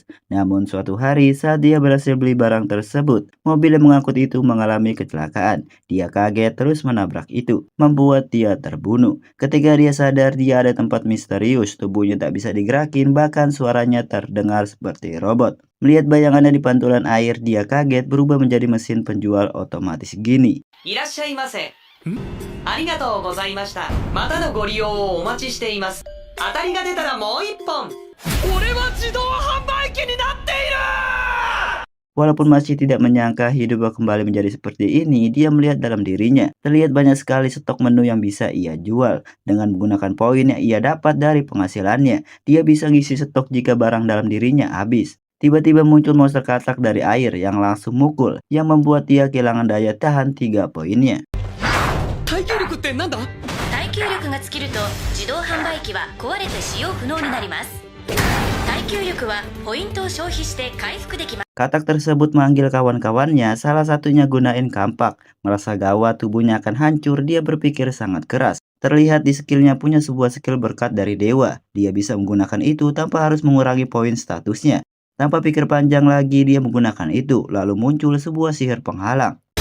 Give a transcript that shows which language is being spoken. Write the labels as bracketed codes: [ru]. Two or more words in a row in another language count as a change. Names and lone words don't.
[id] Namun suatu hari saat dia berhasil beli barang tersebut, mobil yang mengangkut itu mengalami kecelakaan. Dia kaget terus menabrak itu, membuat dia terbunuh. Ketika dia sadar dia ada tempat misterius, tubuhnya tak bisa digerakin, bahkan suaranya terdengar seperti robot. Melihat bayangannya di pantulan air, dia kaget berubah menjadi mesin penjual otomatis gini. [ja] いらっしゃいませ。ありがとうございました。またのご利用をお待ちしています。当たりが出たらもう一本。俺は自動販売機になっている。 [id] Walaupun masih tidak menyangka hidupnya kembali menjadi seperti ini, dia melihat dalam dirinya. Terlihat banyak sekali stok menu yang bisa ia jual. Dengan menggunakan poin yang ia dapat dari penghasilannya, dia bisa ngisi stok jika barang dalam dirinya habis. Tiba-tiba muncul monster katak dari air yang langsung mukul, yang membuat dia kehilangan daya tahan 3 poinnya. [ja] 耐久力ってなんだ？耐久力が尽きると自動販売機は壊れて使用不能になります。耐久力はポイントを消費して回復できます。 [id] Katak tersebut manggil kawan-kawannya, salah satunya gunain kampak. Merasa gawat tubuhnya akan hancur, dia berpikir sangat keras. Terlihat di skillnya punya sebuah skill berkat dari dewa. Dia bisa menggunakan itu tanpa harus mengurangi poin statusnya. Tanpa pikir panjang lagi, dia menggunakan itu, lalu muncul sebuah sihir penghalang.